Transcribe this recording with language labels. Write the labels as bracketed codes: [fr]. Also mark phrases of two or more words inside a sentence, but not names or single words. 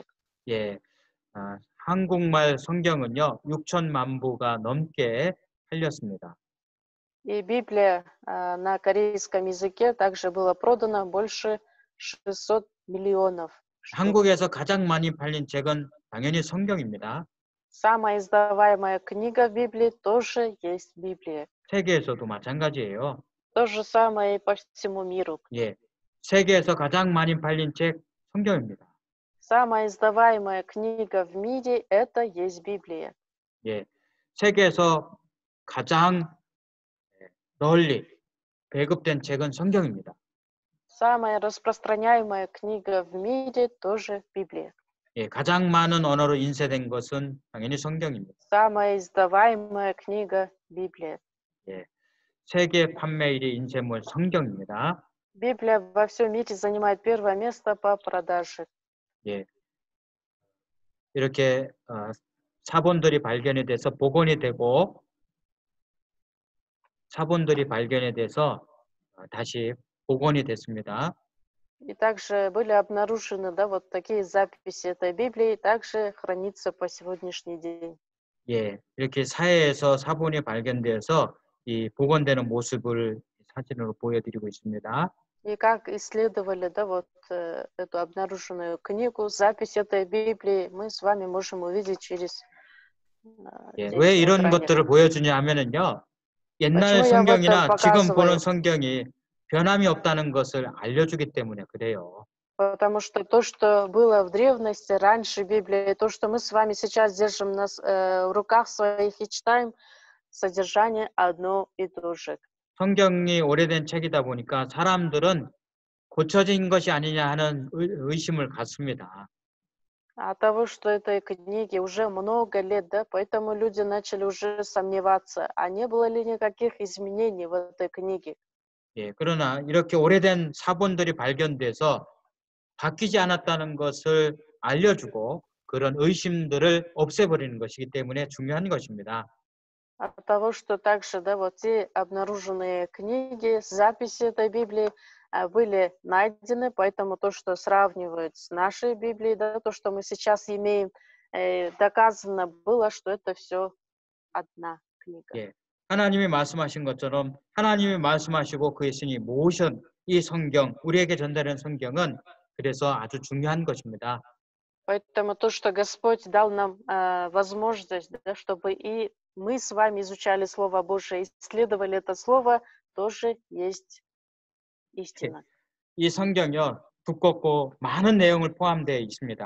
[ko] 예, 한국말 성경은요, 6천만 부가 넘게 팔렸습니다. [ru] И Библия на корейском языке также было продано больше 600 миллионов штук. [ko] 한국에서 가장 많이 팔린 책은 당연히 성경입니다. [ru] Самая издаваемая книга в Библии тоже есть Библия. [ko] 세계에서도 마찬가지예요. [ru] То же самое и по всему миру. [ko] 예, 세계에서 가장 많이 팔린 책 성경입니다. [ru] Самая издаваемая книга в мире – это есть Библия. [ko] 예, 세계에서 가장 널리 배급된 책은 성경입니다. [ru] Самая распространяемая книга в мире тоже Библия. [ko] 예, 가장 많은 언어로 인쇄된 것은 당연히 성경입니다. [ru] Самая издаваемая книга Библия. [ko] 예, 세계 판매 1위 인쇄물 성경입니다. [ru] Библия во всем мире занимает первое место по продаже. [ko] 예, 이렇게 사본들이 발견이 돼서 복원이 되고 사본들이 발견이 돼서 다시 복원이 됐습니다. [ru] И также были обнаружены, да, вот такие записи этой Библии, также хранится по сегодняшний день. [ko] 예, 이렇게 사회에서 사본이 발견돼서 이 복원되는 모습을 사진으로 보여드리고 있습니다. [ru] И как исследовали, да, вот эту обнаруженную книгу, запись этой Библии, мы с вами можем увидеть через [ko] 예, [ru] здесь [ko] 왜 [ru] на [ko] 이런 [ru] экране. [ko] 것들을 보여주냐 하면은요. 옛날 [ru] Почему я вот это [ko] 성경이나 지금 보는 [ru] показываю? [ko] 성경이 변함이 없다는 것을 알려주기 때문에 그래요. [ru] Потому что то, что было в древности, раньше Библии, то, что мы с вами сейчас держим в руках своих и читаем, содержание одно и то же. [ko] 성경이 오래된 책이다 보니까 사람들은 고쳐진 것이 아니냐 하는 의심을 갖습니다. [ru] От того, что этой книге уже много лет, да, поэтому люди начали уже сомневаться, а не было ли никаких изменений в этой книге. [ko] 예, 그러나 이렇게 오래된 사본들이 발견돼서 바뀌지 않았다는 것을 알려주고 그런 의심들을 없애버리는 것이기 때문에 중요한 것입니다. [ru] От того, что также, да, вот те обнаруженные книги, записи этой Библии были найдены, поэтому то, что сравнивают с нашей Библией, да, то, что мы сейчас имеем, доказано было, что это все одна книга. [ko] 예, 하나님이 말씀하신 것처럼 하나님이 말씀하시고 그의 신이 모으신 이 성경, 우리에게 전달한 성경은 그래서 아주 중요한 것입니다. [ru] Поэтому то, что Господь дал нам возможность, да, чтобы и мы с вами изучали Слово Божие, исследовали это Слово, тоже есть истина. [ko] 이 성경이요, 두껍고 많은 내용을 포함되어 있습니다.